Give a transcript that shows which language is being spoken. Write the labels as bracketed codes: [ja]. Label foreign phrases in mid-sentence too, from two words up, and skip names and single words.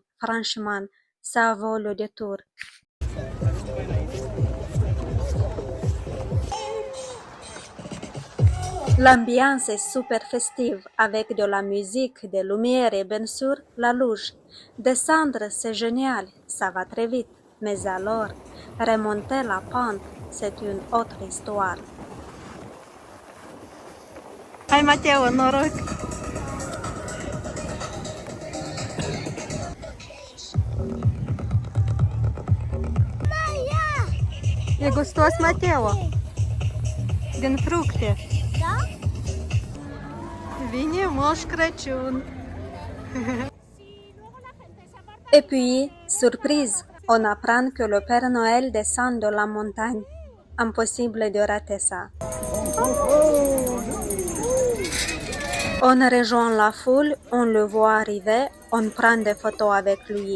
[fr] Franchement, ça vaut le détour. L'ambiance est super festive avec de la musique, des lumières et bien sûr la luge. Descendre, c'est génial, ça va très vite. Mais alors, remonter la pente, c'est une autre histoire. [ro] Hai Mateo, noroc! E gustos, Mateo? Din fructe. Da? Vine Moș Crăciun. [fr] Et puis, surprise, on apprend que le Père Noël descend de la montagne. Impossible de rater ça. On rejoint la foule, on le voit arriver, on prend des photos avec lui.